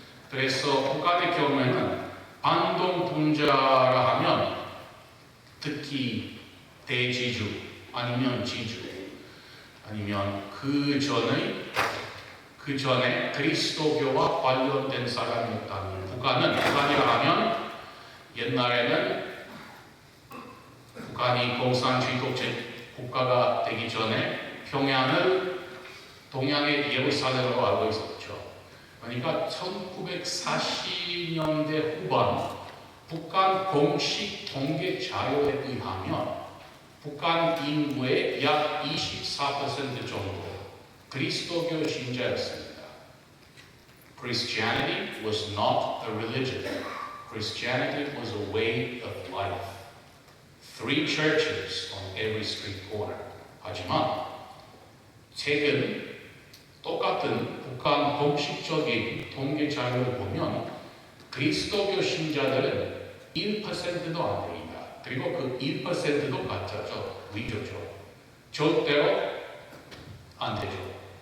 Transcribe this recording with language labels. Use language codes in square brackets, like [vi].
[ko] 그래서 북한의 경우에는 반동풍자라 하면 특히 대지주 아니면 지주 아니면 그 전에 그리스도교와 관련된 사람이었다면 북한이라 하면 옛날에는 북한이 공산주의 독재 국가가 되기 전에 평양을 동양의 예루살렘으로 알고 있었죠. 그러니까 1940년대 후반 북한 공식 통계 자료에 의하면 북한 인구의 약 24% 정도 그리스도교 신자였습니다. [en] Christianity was not a religion. Christianity was a way of life. 3 churches on every street corner. [ko] 하지만 최근 똑같은 북한 공식적인 통계 자료를 보면 그리스도교 신자들은 1%도 안 됩니다. 그리고 그 1%도 가짜죠. 위조죠. 절대로 안 되죠.